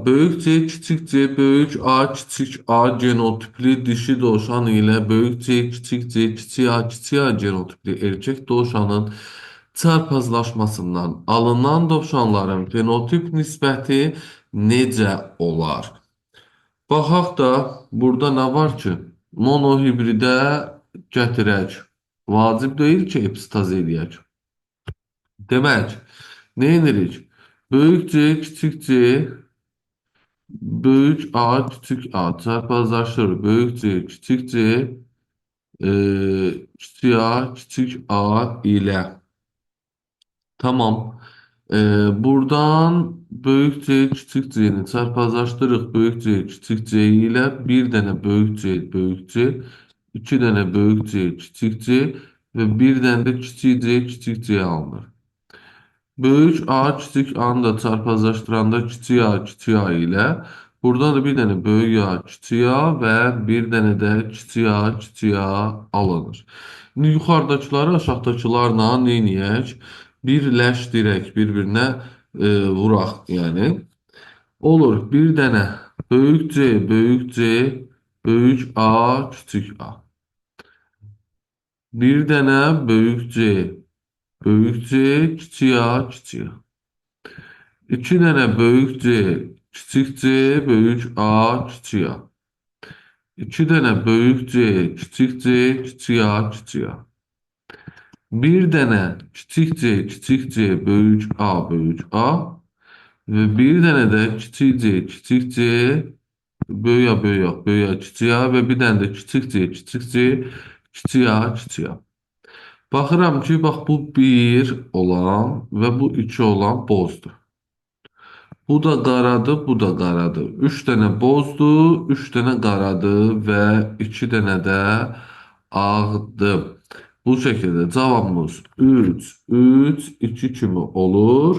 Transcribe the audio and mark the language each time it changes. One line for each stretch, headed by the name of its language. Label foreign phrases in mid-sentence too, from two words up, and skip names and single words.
Azerbaijani: Böyük C, kiçik C, böyük A, kiçik A genotipli dişi dovşan ilə böyük C, kiçik C, kiçik A genotipli erkək dovşanın çarpazlaşmasından alınan dovşanların fenotip nisbəti necə olar? Baxaq da burada nə var ki? Monohibridə gətirək. Vacib deyil ki, epistaz eləyək. Demək, nə edirik? Böyük C, kiçik C,
Turkish: büyük A, küçük A çarpazlaşır. Büyük C, küçük C, küçük A, küçük A ile. Tamam. Buradan büyük C, küçük C'ni çarpazlaştırırıq. Büyük C, küçük C ile bir tane büyük C, iki tane büyük C, küçük C ve bir tane de küçük C alınır.
Azerbaijani: Böyük A kiçik A'nı da çarpazlaşdıranda kiçik A ilə buradan da bir dənə böyük A, kiçik A və bir dənə də kiçik A alınır. İndi yuxarıdakıları aşağıdakılarla neyniyək? Birləşdirək, bir-birinə vuraq, yəni. Olur, bir dənə böyük C, böyük A, kiçik A. Bir dənə böyük C, kiçik A, kiçik A.
Turkish: İki tane büyük C, küçük C, büyük A, küçük A. İki tane büyük C, küçük C, küçük A, küçük A. Bir tane küçük C, büyük A, büyük A. Ve bir tane de küçük C, büyük A, küçük A. Ve bir tane de küçük C, küçük A, küçük A.
Azerbaijani: Baxıram ki, bax bu 1 olan
Turkish: ve bu 2 olan
Azerbaijani: bozdur. Bu da qaradır, bu da qaradır. 3 dənə bozdur, 3 dənə qaradır və 2 dənə də ağdır. Bu şəkildə cavabımız 3, 3, 2 kimi olur.